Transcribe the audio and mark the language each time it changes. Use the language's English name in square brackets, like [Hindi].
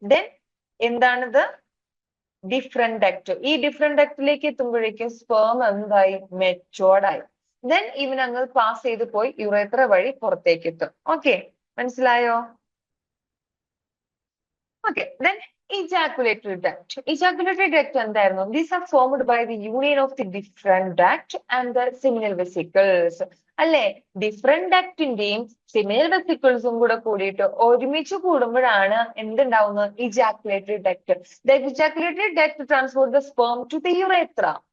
[Malayalam] Then എന്താണിത്, different duct. ഈ different ഡക്റ്റിലേക്ക് എത്തുമ്പോഴേക്കും സ്പേം എന്തായി, മെച്ചോർഡ് ആയി. ദെൻ ഇവനങ്ങ് പാസ് ചെയ്ത് പോയി യുറേത്ര വഴി പുറത്തേക്ക് എത്തും. ഓക്കെ, മനസ്സിലായോ? [English] Okay, then ejaculatory duct. Ejaculatory duct [Malayalam] എന്തായിരുന്നു? [English] These are formed by the union of the different duct and the seminal vesicles. [Malayalam] അല്ലെ, ഡിഫറെന്റ് ഡക്റ്റിന്റെയും സെമിനൽ വെസിക്കിൾസും കൂടെ കൂടിയിട്ട് ഒരുമിച്ച് കൂടുമ്പോഴാണ് എന്തുണ്ടാവുന്നത്, ejaculatory duct. [English] The ejaculatory duct transport the sperm to the urethra.